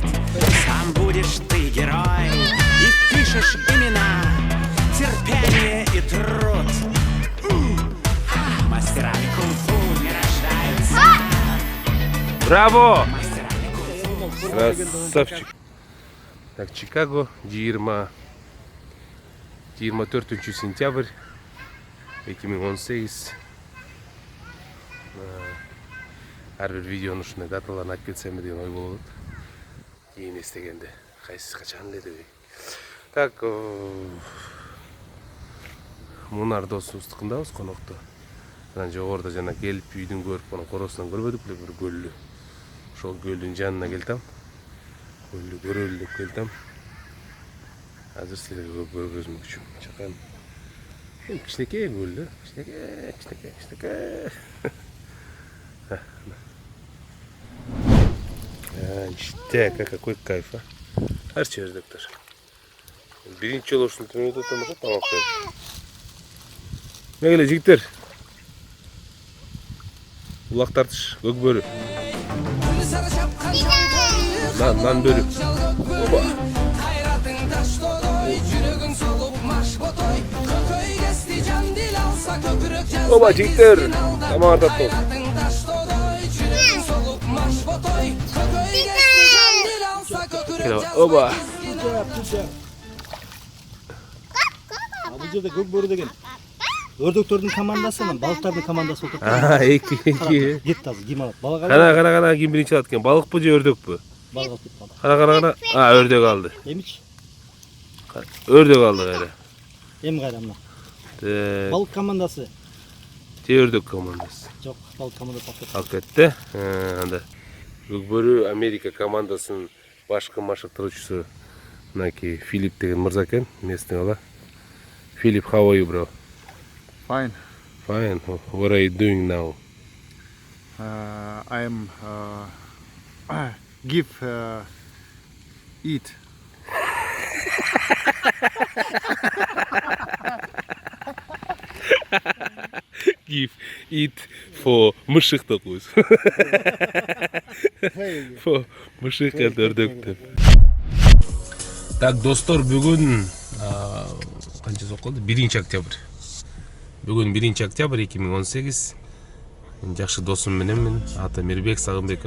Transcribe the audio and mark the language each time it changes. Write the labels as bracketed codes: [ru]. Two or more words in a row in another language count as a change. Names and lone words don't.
[ru] Сам будешь ты герой и впишешь имена, терпение и труд. Мастерами кунг-фу не рождаются. Браво! Красавчик. Так, Чикаго, 24 сентябрь 2018. [ky] Ар бир видеонун ушундай даталарын айтып кетсем деген ой болот. Кийин эстегенде кайсысы качан эле дебей. Так, Мунар досубуздукундабыз конокто. Анан жогоруда жана келип үйдүн көрүп, анан коросунан көрбөдүк эле бир көлдү. Ошол көлдүн жанына келдим. Көлдү көрөлү деп келдим. Азыр силерге көргөзмөкчүмүн. Чакан. Кичинекей көл да. Кичинекей. [ru] Ништяк, какой кайф, а? [ky] Арчер, доктор. Биринчи жолу ушунтип өтүп атам, тамак берип. Мейле, жигиттер. Улак тартыш, көк бөрү. Нан бөрү. Оба. Оба, жигиттер. Тамак тартып. Оба. [kk] Бұл жерде [ky] көк бөрі деген өрдөктөрдүн командасынан балыктардын командасы болуп Эки. Кет тазы, ким алат? Балык алат. Кана ким биринчи алат экен? Балыкпы же өрдөкпү? Балык алып кетти. Кана. Өрдök алды. Эмич? Өрдök алды кайра. Эми кайра мына. Балык командасы. Же өрдök командасы. Жок, балык командасы алып кетти. Анда. Көкбөрү Америка командасынын башкы машыктыруучусу мынакей Филипп деген мырза экен, местный бала. Филипп, [en] how are you, bro? Fine. Fine. What are you doing now? I am give eat. Give eat for [ky] мышык деп коебуз. For мышык өрдök деп. Так, достор, бүгүн канча околду? 1-октябрь. Бүгүн 1-октябрь 2018. Жакшы досум мененмин. Аты Мирбек Сагынбеков.